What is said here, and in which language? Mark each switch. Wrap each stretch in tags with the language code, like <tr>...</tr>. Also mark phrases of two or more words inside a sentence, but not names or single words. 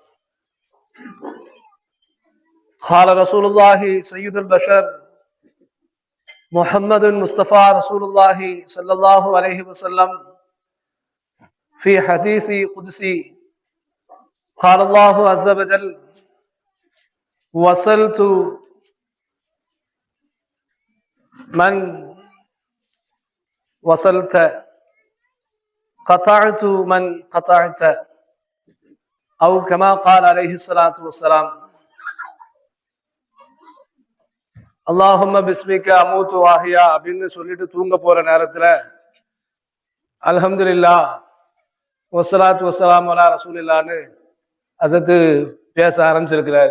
<ar>قال رسول الله سيد البشر محمد مصطفى رسول الله صلى الله عليه وسلم في حديث قدسي قال الله عز وجل وصلت من وصلت قطعت من قطعت أو كما قال عليه الصلاة والسلام. اللهم باسمك أموت وأحيا</ar> <ta>அப்படின்னு சொல்லிட்டு தூங்க போற நேரத்துல</ta> <ar>الحمد لله والصلاة والسلام على رسول الله</ar> <ta>ஹஸரத் பேச ஆரம்பிச்சிருக்கிறாரு.</ta>